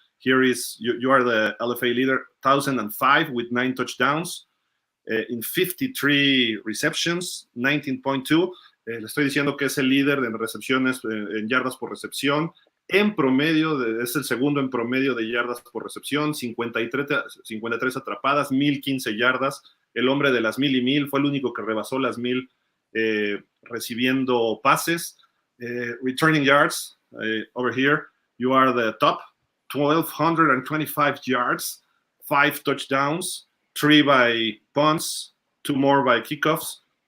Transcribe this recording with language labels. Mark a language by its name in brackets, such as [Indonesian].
[English] Here is you are the LFA leader, 1,005 with 9 touchdowns in 53 receptions, 19.2. [Spanish] Le estoy diciendo que es el líder en recepciones, en yardas por recepción. En promedio, es el segundo en promedio de yardas por recepción, 53 atrapadas, 1,015 yardas. El hombre de las 1,000 y 1,000 fue el único que rebasó las 1,000 recibiendo pases. [English] Returning yards, over here, you are the top, 1,225 yards, 5 touchdowns, 3 by punts, 2 more by kickoffs.